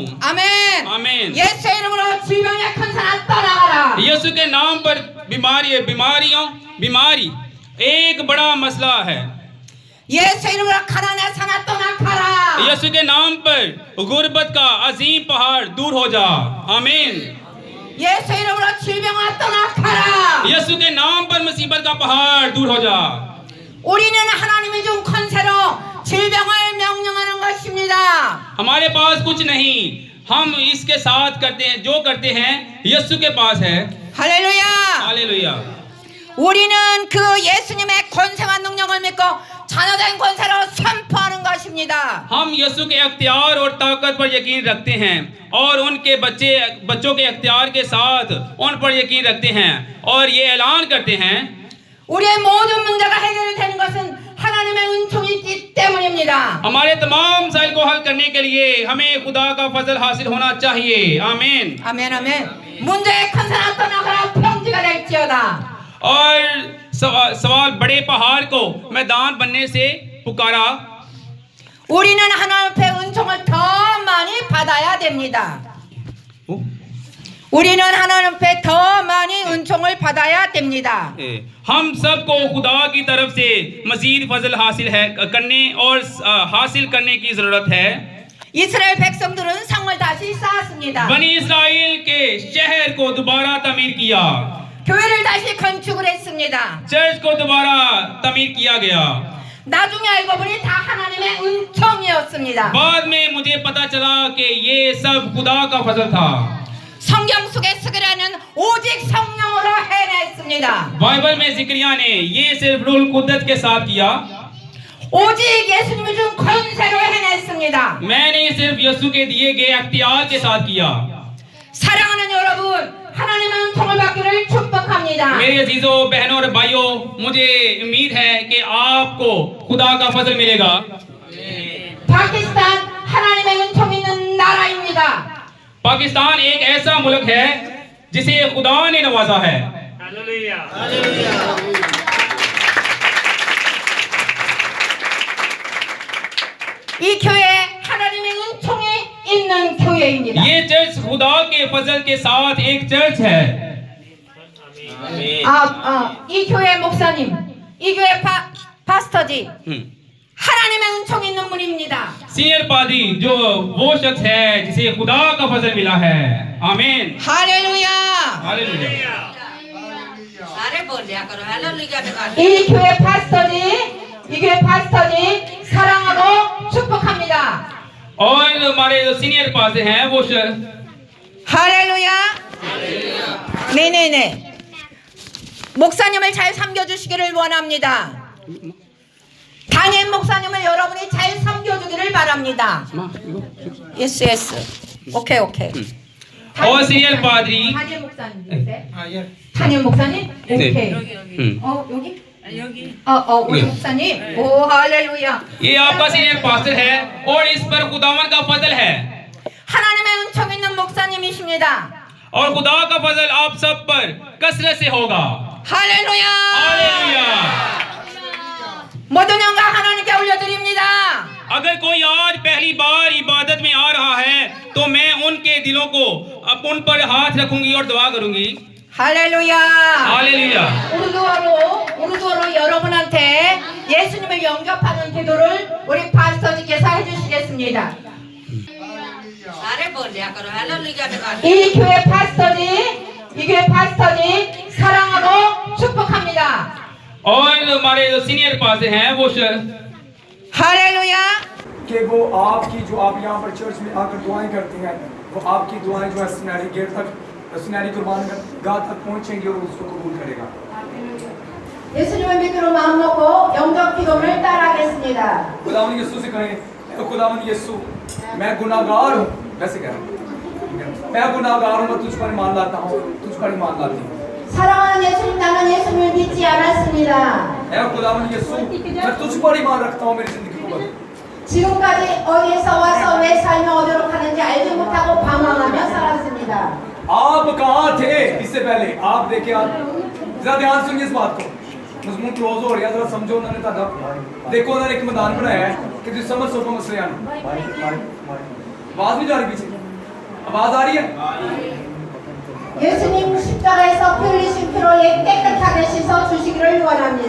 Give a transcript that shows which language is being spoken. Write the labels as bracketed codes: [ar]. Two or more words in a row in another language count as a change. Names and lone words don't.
[ko] 아멘. [ur] आमीन। [ko] 예수 이름으로 질병의 큰 산아 떠나가라. [ur] یسوع کے نام پر بیماری ایک بڑا مسئلہ ہے. [ko] 예수 이름으로 가난의 산아 떠나가라. [ur] یسوع کے نام پر غربت کا عظیم پہاڑ دور ہو جا. आमीन। [ko] 예수 이름으로 질병아 떠나가라. [ur] یسوع کے نام پر مصیبت کا پہاڑ دور ہو جا. [ko] 우리는 하나님이 준 권세로 질병을 명령하는 것입니다. [ur] ہمارے پاس کچھ نہیں، ہم اس کے ساتھ کرتے ہیں جو کرتے ہیں یسوع کے پاس ہے. [ko] 할렐루야. [ur] हालेलुया। [ko] 우리는 그 예수님의 권세와 능력을 믿고 자녀된 권세로 선포하는 것입니다. [ur] ہم یسوع کے اختیار اور طاقت پر یقین رکھتے ہیں اور ان کے بچوں کے اختیار کے ساتھ ان پر یقین رکھتے ہیں اور یہ اعلان کرتے ہیں [ko] 우리의 모든 문제가 해결이 되는 것은 하나님의 은총이 있기 때문입니다. [ur] ہمارے تمام مسائل کو حل کرنے کے لیے ہمیں خدا کا فضل حاصل ہونا چاہیے. आमीन। [ko] 아멘 아멘. 문제의 큰 산아 떠나가라 평지가 될지어다. [ur] اور سوال بڑے پہاڑ کو میدان بننے سے پکارا. [ko] 우리는 하나님 앞에 은총을 더 많이 받아야 됩니다. 우리는 하나님 앞에 더 많이 은총을 받아야 됩니다. [ur] ہم سب کو خدا کی طرف سے مزید فضل حاصل ہے کرنے اور حاصل کرنے کی ضرورت ہے. [ko] 이스라엘 백성들은 성을 다시 쌓았습니다. [ur] بنی اسرائیل کے شہر کو دوبارہ تعمیر کیا, [ko] 교회를 다시 건축을 했습니다. [ur] چرچ کو دوبارہ تعمیر کیا گیا. [ko] 나중에 알고 보니 다 하나님의 은총이었습니다. [ur] بعد میں مجھے پتا چلا کہ یہ سب خدا کا فضل تھا. [ko] 성경 속에 쓰기라는 오직 성령으로 해냈습니다. [ur] بائبل میں ذکریا نے یہ صرف رول قدرت کے ساتھ کیا. [ko] 오직 예수님이 준 권세로 해냈습니다. [ur] میں نے صرف یسوع کے دیے گئے اختیار کے ساتھ کیا. [ko] 사랑하는 여러분, 하나님의 은총을 받기를 축복합니다. [ur] میرے عزیزوں بہنوں اور بھائیوں، مجھے امید ہے کہ آپ کو خدا کا فضل ملے گا. [ko] 파키스탄 하나님의 은총 있는 나라입니다. [ur] پاکستان ایک ایسا ملک ہے جسے خدا نے نوازا ہے. [ko] 이 교회 하나님의 은총이 있는 교회입니다. [ur] یہ چرچ خدا کے فضل کے ساتھ ایک چرچ ہے. [ko] 이 교회 목사님, 이 교회 파스터지 하나님의 은총 있는 분입니다. [ur] سینیئر پادری جو وہ شخص ہے جسے خدا کا فضل ملا ہے. आमीन। [ko] 할렐루야. [ur] हालेलुया। [ko] 이 교회 파스터지 사랑하고 축복합니다. [ur] اور ہمارے جو سینیئر پادری ہیں وہ [ko] 할렐루야. 네네네. 목사님을 잘 섬겨주시기를 원합니다. 담임 목사님을 여러분이 잘 섬겨주기를 바랍니다. [en] Yes yes. Okay okay. [ur] اور سینیئر پادری [ko] 담임 목사님. 담임 목사님? 오케이. 여기? 우리 목사님. 오 할렐루야. [ur] یہ آپ کا سینیئر پاسٹر ہے اور اس پر خداون کا فضل ہے [ko] 하나님의 은총 있는 목사님이십니다. [ur] اور خدا کا فضل آپ سب پر کثرت سے ہوگا. [ko] 할렐루야. [ur] हालेलुया। [ko] 모든 영광 하나님께 올려드립니다. [ur] اگر کوئی آج پہلی بار عبادت میں آ رہا ہے تو میں ان کے دلوں کو ان پر ہاتھ رکھوں گی اور دعا کروں گی. [ko] 할렐루야. [ur] हालेलुया। [ko] 우르도로 여러분한테 예수님을 영접하는 기도를 우리 파스터님께서 해주시겠습니다. 이 교회 파스터님 사랑하고 축복합니다. [ur] اور ہمارے جو سینیئر پاسٹر ہیں وہ [ko] 할렐루야. [ur] کہ وہ آپ کی جو آپ یہاں پر چرچ میں آ کر دعائیں کرتے ہیں وہ آپ کی دعائیں جو ہے سنہری گیٹ تک سنہری قربان گاہ تک پہنچیں گی اور اس کو قبول کرے گا. [ko] 예수님을 믿기로 마음 먹고 영접 기도를 따라하겠습니다. [ur] خداون یسوع سے کہیں، خداون یسوع میں گناہگار ہوں، ویسے کہہ میں گناہگار ہوں، میں تجھ پر ایمان لاتا ہوں، تجھ پر ایمان لاتی ہوں. [ko] 사랑하는 예수님, 나는 예수님을 믿지 않았습니다. [ur] خداون یسوع میں تجھ پر ایمان رکھتا ہوں، میری زندگی کو بدل. [ko] 지금까지 어디에서 와서 왜 살며 어디로 가는지 알지 못하고 방황하며 살았습니다. [ur] آپ کہاں تھے اس سے پہلے? آپ دیکھے، آپ ذرا دھیان سنیے اس بات کو۔ مضمون کلوز ہو رہا ہے، ذرا سمجھو. انہوں نے دیکھو، انہوں نے ایک میدان بنایا ہے کہ تم سمجھ سکو مسئلے آنے. آواز نہیں جا رہی پیچھے؟ آواز آ رہی ہے? [ko] 예수님 십자가에서 피 흘리신 피로 깨끗하게 씻어 주시기를 원합니다.